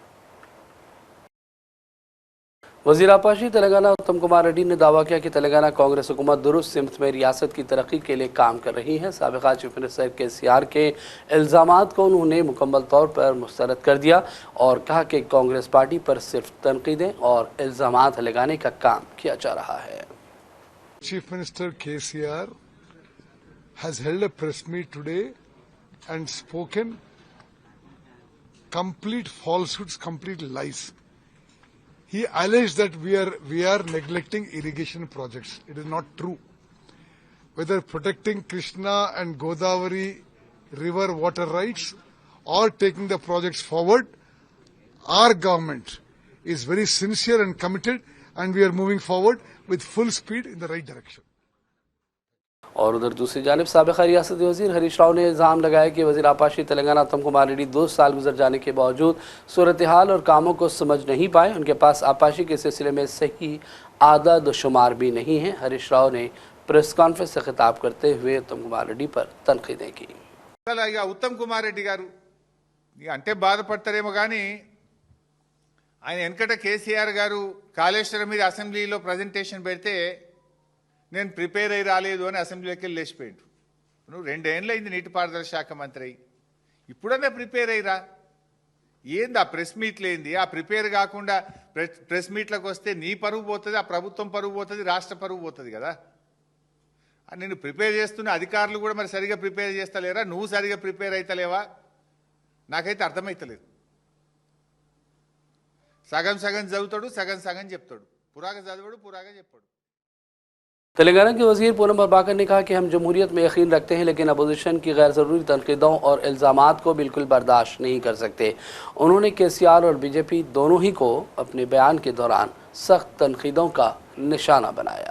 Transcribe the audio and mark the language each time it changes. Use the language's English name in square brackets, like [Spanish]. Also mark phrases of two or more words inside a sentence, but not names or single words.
[Urdu] وزیر آبپاشی تلنگانہ اتم کمار ریڈی نے دعویٰ کیا کہ تلنگانہ کانگریس حکومت درست سمت میں ریاست کی ترقی کے لیے کام کر رہی ہے. سابقہ [English] Chief Minister [Urdu] کے سی آر کے الزامات کو انہوں نے مکمل طور پر مسترد کر دیا اور کہا کہ کانگریس پارٹی پر صرف تنقیدیں اور الزامات لگانے کا کام کیا جا رہا ہے. [English] Chief Minister KCR has held a press meet today and spoken complete falsehoods, complete lies. He alleged that we are neglecting irrigation projects. It is not true. Whether protecting Krishna and Godavari river water rights or taking the projects forward, our government is very sincere and committed, and we are moving forward with full speed in the right direction. [Urdu] اور ادھر دوسری جانب سابقہ ریاستی وزیر ہریش راؤ نے الزام لگایا کہ وزیر آبپاشی تلنگانہ اتم کمار ریڈی 2 سال گزر جانے کے باوجود صورت حال اور کاموں کو سمجھ نہیں پائے. ان کے پاس آبپاشی کے سلسلے میں صحیح اعداد شمار بھی نہیں ہے. ہریش راؤ نے [English] press conference [Urdu] سے خطاب کرتے ہوئے اتم کمار ریڈی پر تنقیدیں کی. [Telugu] उत्तम कुमार रेड्डी गारू అంటే బాధపడతారేమో కానీ ఆయన వెనకట కేసీఆర్ గారు కాళేశ్వరం మీద అసెంబ్లీలో ప్రజెంటేషన్ పెడితే నేను ప్రిపేర్ అయ్యి రాలేదు అని అసెంబ్లీలోకి వెళ్ళి లేచిపోయాడు. నువ్వు 2 ఏళ్ళు అయింది నీటిపారుదల శాఖ మంత్రి అయ్యి, ఇప్పుడన్నా ప్రిపేర్ అయ్యిరా. ఏంది ఆ ప్రెస్ మీట్లు ఏంది? ఆ ప్రిపేర్ కాకుండా ప్రెస్ మీట్లకు వస్తే నీ పరువు పోతుంది, ఆ ప్రభుత్వం పరువు పోతుంది, రాష్ట్ర పరువు పోతుంది కదా. నేను ప్రిపేర్ చేస్తున్న అధికారులు కూడా మరి సరిగా ప్రిపేర్ చేస్తలేరా? నువ్వు సరిగా ప్రిపేర్ అవుతలేవా? నాకైతే అర్థమైతలేదు. సగం సగం చదువుతాడు, సగం సగం చెప్తాడు. పురాగా చదవడు, పురాగా చెప్పాడు. [Urdu] تلنگانہ کے وزیر پونم پربھاکر نے کہا کہ ہم جمہوریت میں یقین رکھتے ہیں لیکن اپوزیشن کی غیر ضروری تنقیدوں اور الزامات کو بالکل برداشت نہیں کر سکتے. انہوں نے کے سی آر اور بی جے پی دونوں ہی کو اپنے بیان کے دوران سخت تنقیدوں کا نشانہ بنایا.